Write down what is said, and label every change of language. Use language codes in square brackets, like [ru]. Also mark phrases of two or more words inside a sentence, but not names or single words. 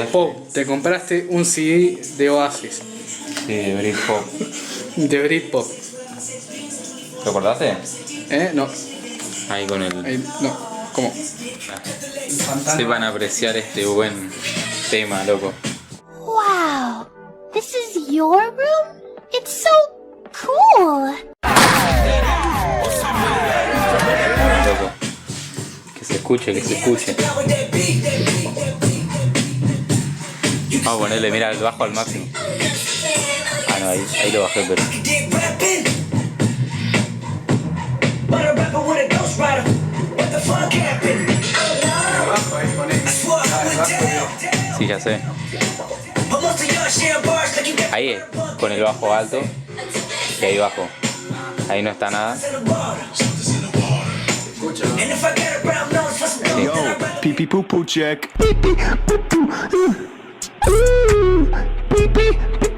[es] Pop, te compraste un CD de Oasis. Sí, de Britpop. De Britpop. ¿Lo cortaste? No. Ahí con el... Ahí, no. ¿Cómo? Sepan apreciar este buen tema, loco. [en] Wow, this is your room? It's so cool. [es] Loco. Que se escuche, que se escuche. Vamos a ponerle, mira, el bajo al máximo. Ah, no, ahí lo bajé, pero... Sí, ya sé. Ahí es, con el bajo alto. Y ahí bajo. Ahí no está nada. [en] Yo, pee pee poo poo check. Pee pee